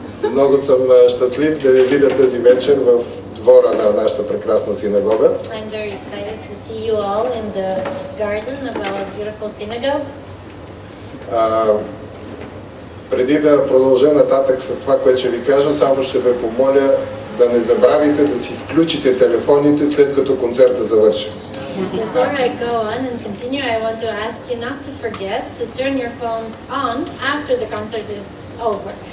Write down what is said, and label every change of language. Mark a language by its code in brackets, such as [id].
[bg] Много съм щастлив да ви видя тази вечер в двора на нашата прекрасна синагога. [en] I'm very excited to see you all in the garden of our beautiful synagogue. [bg] Преди да продължа нататък с това, което ще ви кажа, само ще ви помоля да не забравите да си включите телефоните след като концерта завърши. [en] Before I go on and continue, I want to ask you not to forget to turn your phone on after the concert is over.